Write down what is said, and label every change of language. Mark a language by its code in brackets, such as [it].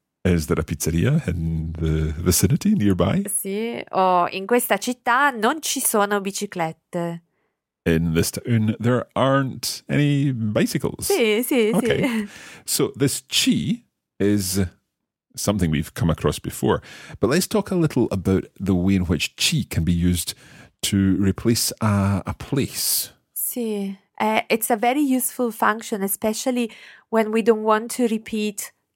[en] Is there a pizzeria in the vicinity nearby? [it] Sì. Oh, in questa città non ci sono biciclette. [en] In this town, there aren't any bicycles. [it] Sì, sì, okay. Sì. [en] So this ci is something we've come across before. But let's talk a little about the way in which ci can be used to replace a place. Sì, it's a very useful function, especially when we don't want to repeat